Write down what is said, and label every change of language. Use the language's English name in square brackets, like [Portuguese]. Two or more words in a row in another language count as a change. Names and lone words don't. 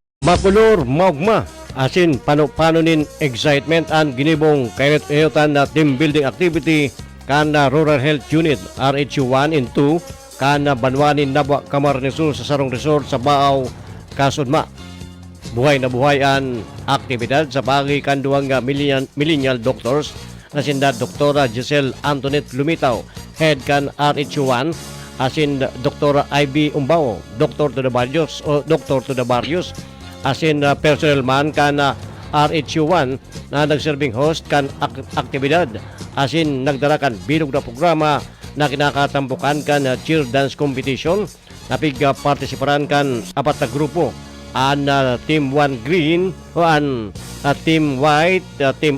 [Bikol] Makulor maugma asin pano nin excitement and ginibong kayot-ayotan na [English] team building activity [Bikol] kan na Rural Health Unit RHU 1 and 2 kan na Banwanin Nabwa Camarines Sur sa Sarong Resort sa Baaw, Kasudma. Buhay na buhay ang aktibidad sa pagi kan duwang millennial doctors na sinda Doktora Giselle Antoinette Lumitaw, head kan RHU 1, asin Doktora IB Umbao, Dr. [English] to the Barrios, [Bikol] asin personnel man kan RHU 1 na nagserving host kan aktibidad, asin nagdala kan bilog na programa na kinakatampukan kan [English] cheer dance competition, [Bikol] napig partisiparan kan apat na grupo, an team 1 green, an team white, team